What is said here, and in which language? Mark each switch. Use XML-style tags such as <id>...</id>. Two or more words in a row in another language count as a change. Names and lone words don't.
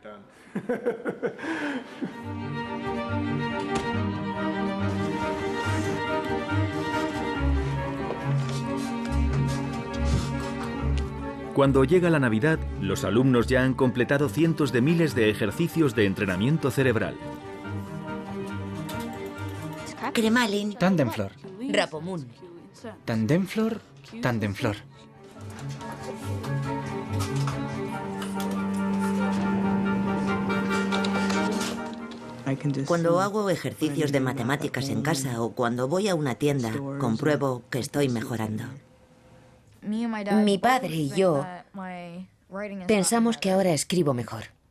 <es>Cuando llega la Navidad, los alumnos ya han completado cientos de miles de ejercicios de entrenamiento cerebral. Cremalin. Tandemflor. Rapomun. Tandemflor. Tandemflor. Cuando hago ejercicios de matemáticas en casa o cuando voy a una tienda, compruebo que estoy mejorando. Mi padre y yo pensamos que ahora escribo mejor.</es>